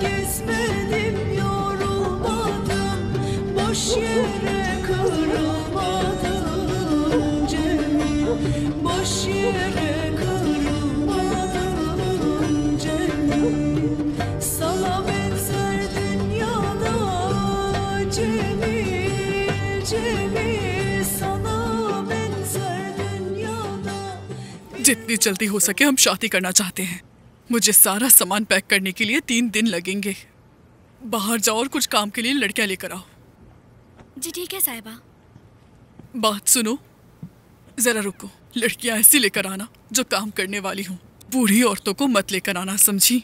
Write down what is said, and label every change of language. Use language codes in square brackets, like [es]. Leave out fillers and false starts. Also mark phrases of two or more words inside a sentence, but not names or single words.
[tr] Gezmedim yorulmadım, boş yere kırılmadım Cemil, boş yere kırılmadım Cemil. Sana benzer dünyada Cemil, Cemil. Sana benzer dünyada [hi] जितनी जल्दी हो सके हम शादी करना चाहते हैं। मुझे सारा सामान पैक करने के लिए 3 दिन लगेंगे। बाहर जाओ और कुछ काम के लिए लड़कियां लेकर आओ। जी ठीक है साहिबा। बात सुनो, जरा रुको। लड़कियां ऐसी लेकर आना जो काम करने वाली हूँ। बूढ़ी औरतों को मत लेकर आना, समझी?